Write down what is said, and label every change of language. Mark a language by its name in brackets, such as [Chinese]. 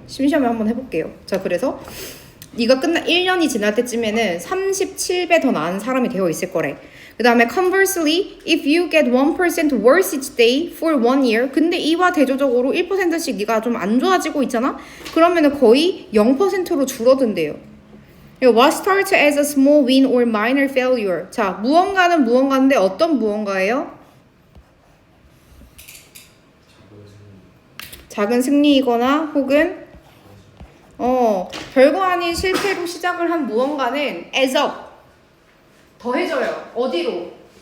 [Korean] 심시험에 한번 해볼게요. 자, 그래서 네가 1년이 지날 때쯤에는 37배 더 나은 사람이 되어 있을 거래. 그 다음에 [English] conversely, if you get 1% worse each day for 1 year, [Korean] 근데 이와 대조적으로 1%씩 네가 좀 안 좋아지고 있잖아? 그러면은 거의 0%로 줄어든대요. [English] What starts as a small win or minor failure? [Korean] 자, 무언가는 무언가인데 어떤 무언가예요? 작은 승리이거나 혹은 별거 아닌 실패로 시작을 한 무언가는 [English] as up [Korean] 더해져요. 어디로?